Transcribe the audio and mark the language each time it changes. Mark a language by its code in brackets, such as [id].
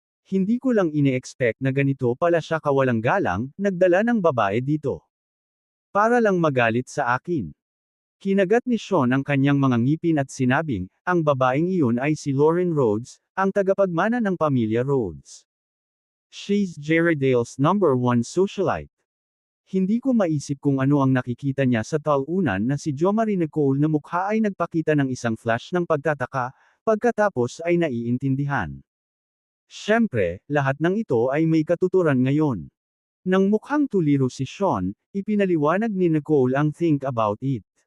[tl] Hindi ko lang ine-expect na ganito pala siya kawalang galang, nagdala ng babae dito. Para lang magalit sa akin. Kinagat ni Sean ang kanyang mga ngipin at sinabing, ang babaeng iyon ay si Lauren Rhodes, ang tagapagmana ng pamilya Rhodes. [en] She's Jerrydale's #1 socialite. [tl] Hindi ko maisip kung ano ang nakikita niya sa talunan na si Jo Marie Nicole na mukha ay nagpakita ng isang flash ng pagtataka, pagkatapos ay naiintindihan. Siyempre, lahat ng ito ay may katuturan ngayon. Nang mukhang tuliro si Sean, ipinaliwanag ni Nicole ang [en] think about it.